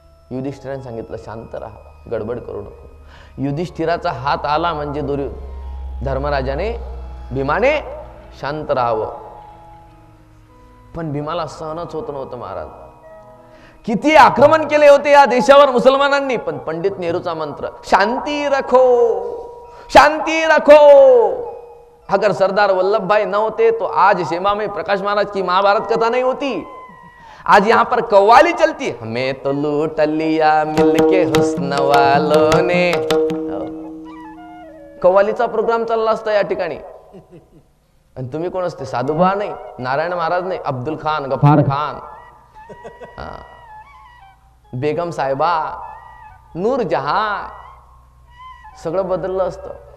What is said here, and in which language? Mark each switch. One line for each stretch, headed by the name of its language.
Marathi: युधिष्ठिराने सांगितलं, शांत राहा, गडबड करू नको. युधिष्ठिराचा हात आला म्हणजे धर्मराजाने, भीमाने शांत राहावं. पण भीमाला सहनच होत नव्हतं महाराज. किती आक्रमण केले होते या देशावर मुसलमानांनी, पण पंडित नेहरूचा मंत्र,
Hindi: शांति रखो, शांति रखो. अगर सरदार वल्लभ भाई न होते तो आज शेमा में प्रकाश महाराज की महाभारत कथा नहीं होती. आज यहाँ पर कव्वाली चलती, हमें तो लूट लिया मिलके हुस्न वालों ने.
Marathi: कव्वालीचा प्रोग्राम चालला असता या ठिकाणी, आणि तुम्ही कोण असते? साधुबा नाही, नारायण महाराज नाही, अब्दुल खान, गफार खान, बेगम साहेबा, नूर जहां, सगळं बदललं असतं.